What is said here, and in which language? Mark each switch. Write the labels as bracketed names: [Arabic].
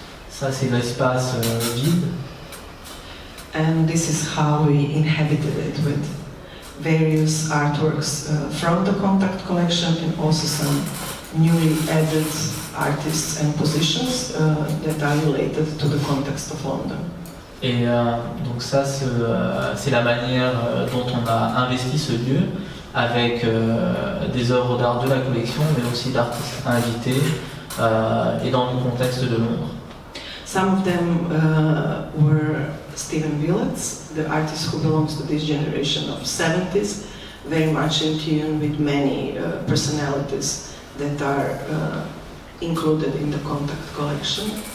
[French] Ça, c'est l'espace vide. [English] and this is how we inhabited it with various artworks from the Contact collection and also some newly added artists and positions that are related to the context of London. [French] Et donc ça, c'est la manière dont on a investi ce lieu, avec des œuvres d'art de la collection, mais aussi d'artistes invités, et dans le contexte de Londres. [English] Some of them were Stephen Willets, the artist who belongs to this generation of 70s, very much in tune with many personalities that are included in the Contact collection.